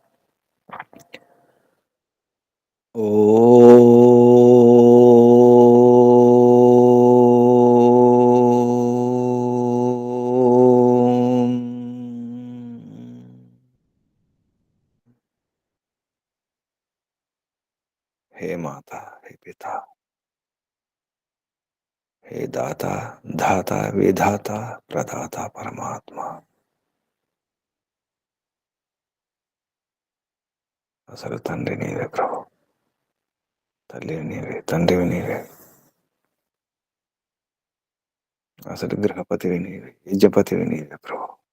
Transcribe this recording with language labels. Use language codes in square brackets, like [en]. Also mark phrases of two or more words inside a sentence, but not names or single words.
[sa] ఓ हे माता, हे पिता, हे दाता, धाता, विधाता, प्रदाता परमात्मा. [te] అసలు తండ్రి నీవే ప్రభు, తల్లి నీవే, తండ్రివి నీవే, అసలు గృహపతివి నీవే, యజ్ఞపతివి నీవే ప్రభు.